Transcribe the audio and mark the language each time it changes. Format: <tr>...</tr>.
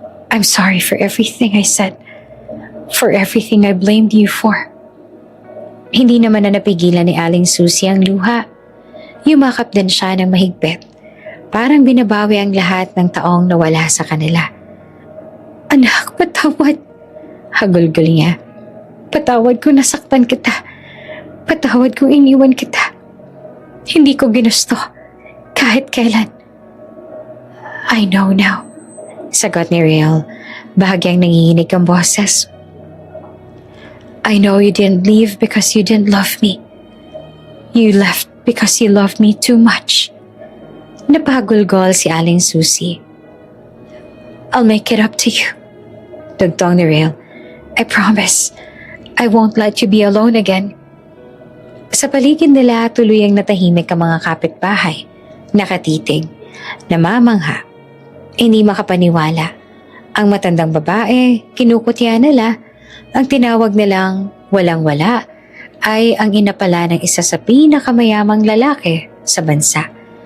<en>I'm sorry for everything I said. For everything I blamed you for.</en> <tl>Hindi naman na napigilan ni Aling Susie ang luha. Yumakap din siya ng mahigpit. Parang binabawi ang lahat ng taong nawala sa kanila. Anak, patawad. Hagulgol niya. Patawad kung nasaktan kita. Patawad kung iniwan kita. Hindi ko ginusto. Kahit kailan.</tl> <en>I know now.</en> <tl>Sagot ni Rael. Bahagyang nanginginig ang boses.</tl> <en>I know you didn't leave because you didn't love me. You left because you loved me too much.</en> <tl>Napagulgol si Aling Susie.</tl> <en>I'll make it up to you.</en> <tl>Dugtong ni Rael.</tl> <en>I promise, I won't let you be alone again.</en> <tl>Sa paligid nila, tuluyang natahimik ang mga kapitbahay. Nakatitig, namamangha, hindi makapaniwala. Ang matandang babae, kinukutya nila, ang tinawag nilang walang-wala, ay ang inapala ng isa sa pinakamayamang lalaki sa bansa.</tl>